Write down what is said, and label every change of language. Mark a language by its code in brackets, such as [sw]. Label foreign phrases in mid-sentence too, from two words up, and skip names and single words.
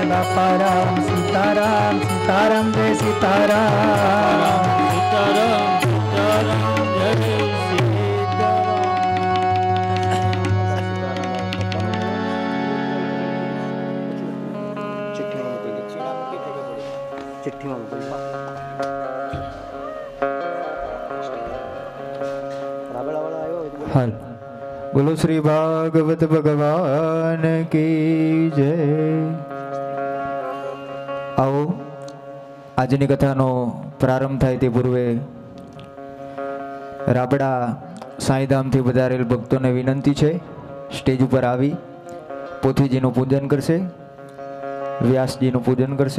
[hi] बापा राम सीताराम सीताराम जय सीताराम सीताराम सीताराम जय सीताराम [gu] चिट्ठीમાં મોકલી રાબડાવાળા આવ્યો હોય તો બોલો. હાલ બોલો [hi] श्री भागवत भगवान की जय. [gu] આવો આજની કથાનો પ્રારંભ થાય તે પૂર્વે રાબડા સાંઈધામથી વધારેલ ભક્તોને વિનંતી છે સ્ટેજ ઉપર આવી પોથીજીનું પૂજન કરશે, વ્યાસજીનું પૂજન કરશે.